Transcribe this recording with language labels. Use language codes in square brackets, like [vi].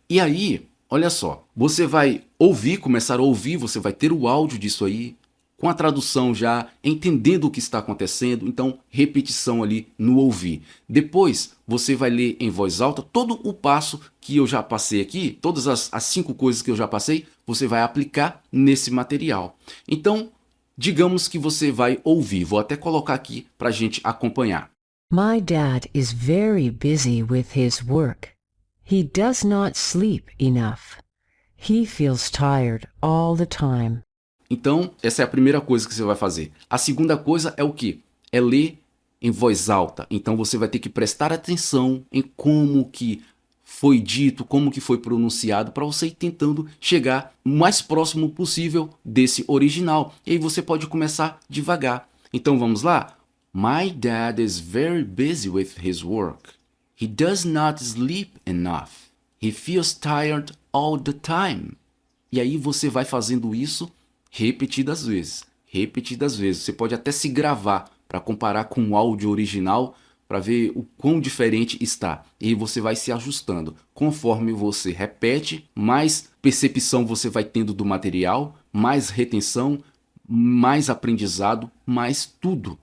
[pt] E aí, olha só, você vai ouvir, começar a ouvir, você vai ter o áudio disso aí, com a tradução já, entendendo o que está acontecendo, então repetição ali no ouvir. Depois você vai ler em voz alta todo o passo que eu já passei aqui, todas as 5 coisas que eu já passei, você vai aplicar nesse material. Então, digamos que você vai ouvir, vou até colocar aqui para a gente acompanhar. [en] My dad is very busy with his work. He does not sleep enough. He feels tired all the time. [pt] Então, essa é a primeira coisa que você vai fazer. A segunda coisa é o quê? É ler em voz alta. Então, você vai ter que prestar atenção em como que foi dito, como que foi pronunciado, para você ir tentando chegar o mais próximo possível desse original. E aí você pode começar devagar. Então, vamos lá? [en] My dad is very busy with his work. He does not sleep enough. He feels tired all the time. [pt] E aí você vai fazendo isso repetidas vezes. Repetidas vezes. Você pode até se gravar para comparar com o áudio original para ver o quão diferente está. E você vai se ajustando. Conforme você repete, mais percepção você vai tendo do material, mais retenção, mais aprendizado, mais tudo.